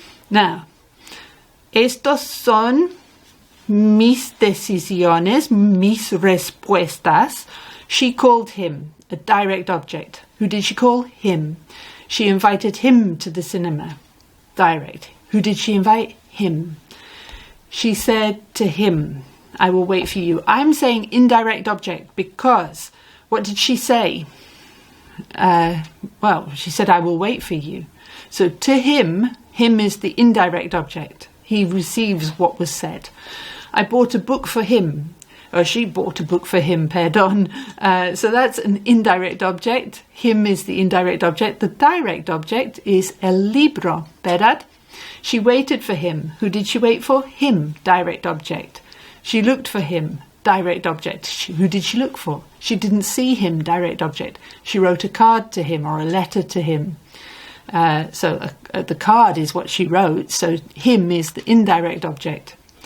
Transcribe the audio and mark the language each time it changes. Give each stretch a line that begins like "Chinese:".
Spanish: Now, estos son mis decisiones, mis respuestas.
English: She called him, a direct object. Who did she call? Him. She invited him to the cinema. Direct. Who did she invite? Him. She said to him, I will wait for you. I'm saying indirect object because what did she say? Well, she said, I will wait for you. So to him is the indirect object. He receives what was said. I bought a book for him. Or she bought a book for him, pardon. So that's an indirect object. Him is the indirect object. The direct object is
Spanish: el libro, ¿verdad?
English: She waited for him. Who did she wait for? Him, direct object. She looked for him, direct object. Who did she look for? She didn't see him, direct object. She wrote a card to him or a letter to him. So the card is what she wrote, so him is the indirect object.